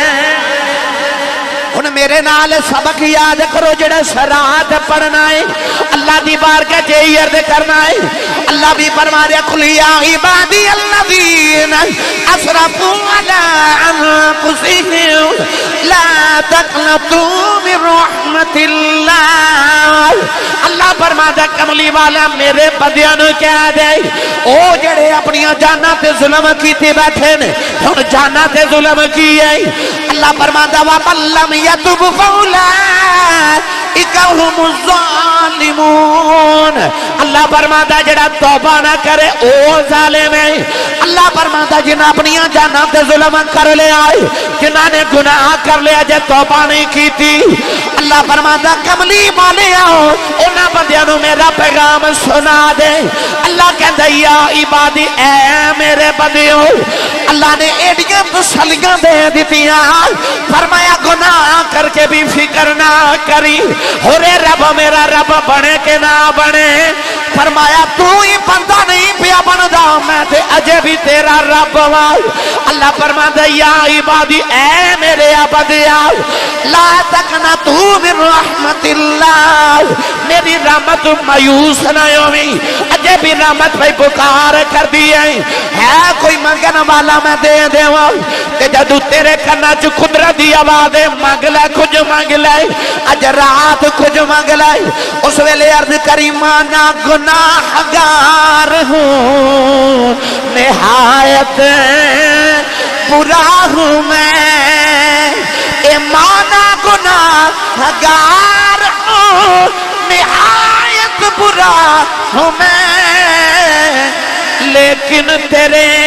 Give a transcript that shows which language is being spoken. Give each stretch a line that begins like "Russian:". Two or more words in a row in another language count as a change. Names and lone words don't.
Punjabi: ہن میرے نال سبق یاد کرو جڑا شرات پڑھنا ہے اللہ دی بارگاہ چ عرض کرنا ہے اللہ بھی فرما رہا
Arabic: قل یا عبادی الذین اسرفوا علی انفسہم لا تقنطوا من رحمت
Punjabi: اللہ اللہ فرماتا کملی والا میرے بندیاں نوں کہہ دے او جڑے اپنی جاناں تے ظلم کیتے بیٹھے نے ہن جاناں تے ظلم کیے اللہ فرماتا
Arabic: وَمَن لَّمْ يَتُبْ فَأُولَٰئِكَ هُمُ الظَّالِمُونَ
Punjabi: اللہ فرماتا جڑا توبہ نہ کرے او ظالم ہے اللہ فرماتا جنہاں اپنی جاناں تے ظلم کر لیا جنہاں نے گناہ کر لیا جے توبہ نہیں کی تھی اللہ فرماتا کملی والیا انہاں بندیاں نوں میرا پیغام سنا دے اللہ کہندا
Arabic: یا عبادی
Punjabi: اے میرے بندیو اللہ نے ایڈیاں تسلیاں دے دتیاں فرمایا گناہ کر کے بھی فکر نہ کری ہورے رب میرا رب بنے کہ نہ بنے فرمایا تو ہی بندہ نہیں پیا بندا میں تے اجے بھی تیرا رب ہاں اللہ فرماتا
Arabic: یا عبادی
Punjabi: اے میرے بندیا
Arabic: لا تقنطوا من رحمت اللہ
Punjabi: میری رحمت مایوس نہ ہوئی اجے بھی رحمت بھائی پکار کر دی ہے کوئی منگن والا میں دے دیواں کہ جدو تیرے کنا چ قدرت دی آواز مانگ لے کچھ مانگ لے اج رات کچھ مانگ لے اس ویلے عرض
Urdu: کری مانا گناہگار ہوں نہایت برا ہوں میں اے مانا گناہگار ہوں نہایت برا ہوں میں لیکن تیرے